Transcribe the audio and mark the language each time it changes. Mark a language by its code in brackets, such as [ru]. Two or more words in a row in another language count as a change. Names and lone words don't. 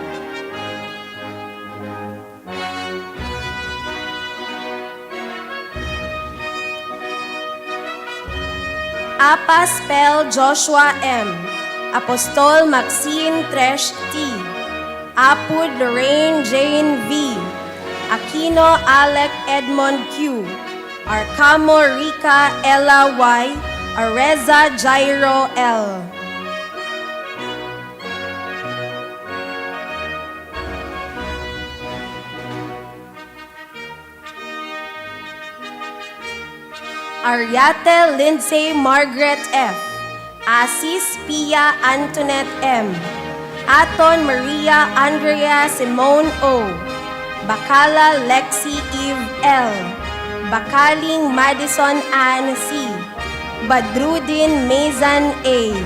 [en] Apa Spell Joshua M., Apostol Maxine Tresh T., Apud Lorraine Jane V., Aquino Alec Edmond Q., Arcamo Rica Ella Y., Areza Jairo L. Ariate Lindsay Margaret F., Asis Pia Antoinette M., Aton Maria Andrea Simone O., Bacala Lexi Eve L., Bakaling Madison Ann C., Badrudin Mazan A.,